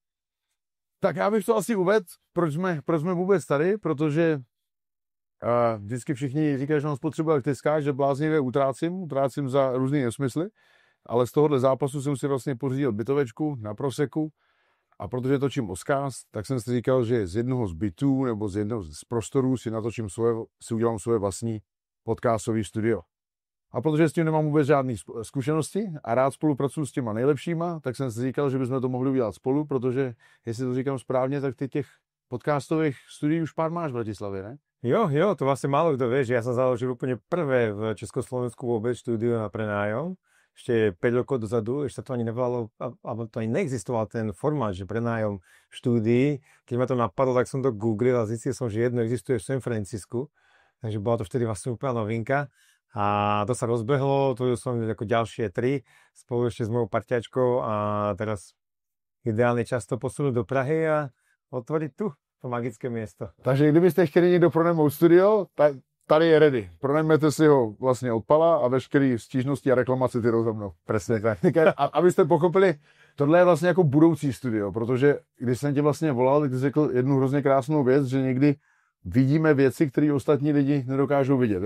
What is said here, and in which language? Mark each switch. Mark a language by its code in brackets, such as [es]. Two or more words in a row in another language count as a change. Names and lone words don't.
[cs] Tak já bych to asi uvedl, proč jsme vůbec tady, protože vždycky všichni říkají, že nám spotřebuje elektrická, že bláznivě utrácím za různý nesmysly, ale z tohohle zápasu jsem si vlastně pořídil bytovečku na proseku a protože točím Oscars, tak jsem si říkal, že z jednoho z bytů nebo z jednoho z prostorů si udělám svoje vlastní podcastové studio. A protože s tím nemám vůbec žádné zkušenosti a rád spolupracuji s těma nejlepšíma, tak jsem si říkal, že bychom to mohli udělat spolu, protože, jestli to říkám správně, tak ty těch podcastových studií už pár máš v Bratislavě, ne? [sk] Jo, to vlastne málo kto vie, že ja som založil úplne prvé v Československu vôbec štúdio na prenájom. Ešte 5 rokov dozadu, ešte to ani nevolalo, alebo to ani neexistoval ten formát, že prenájom štúdií. Keď ma to napadlo, tak som to googlil a zistil som, že jedno existuje v San Francisku. Takže bola to vtedy vlastne úplná novinka. A to sa rozbehlo, to som ako ďalšie 3 spolu ešte s mojou parťačkou a teraz ideálny čas to posunúť do Prahy a otvoriť tu to magické miesto. [cs] Takže kdybyste chtěli někdo pronajmout studio, tak tady je ready. Pronajmete si ho vlastně od Pala a veškerý stížnosti a reklamace ty rozhodnou. [sk] Presne tak. [cs] A abyste pochopili, tohle je vlastně jako budoucí studio, protože když jsem tě vlastně volal, tak jsi řekl jednu hrozně krásnou věc, že někdy vidíme věci, které ostatní lidi nedokážou vidět.